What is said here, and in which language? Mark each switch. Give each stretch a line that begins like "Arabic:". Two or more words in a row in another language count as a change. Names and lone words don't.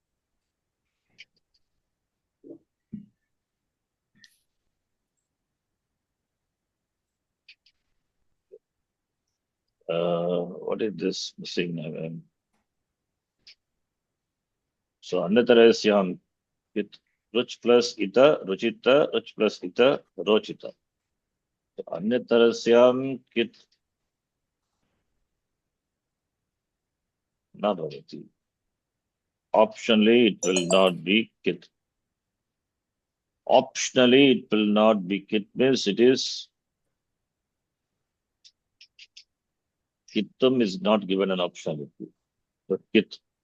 English: What is this missing? So Anatarasyam with Ruch plus Ita, Ruchita, Ruch plus Ita, Rochita.
Sanskrit: So Anatarasyam kit na bhavati.
English: Optionally, it will not be kit. Optionally, it will not be kit means it is kittum is not given an optionality. So kit.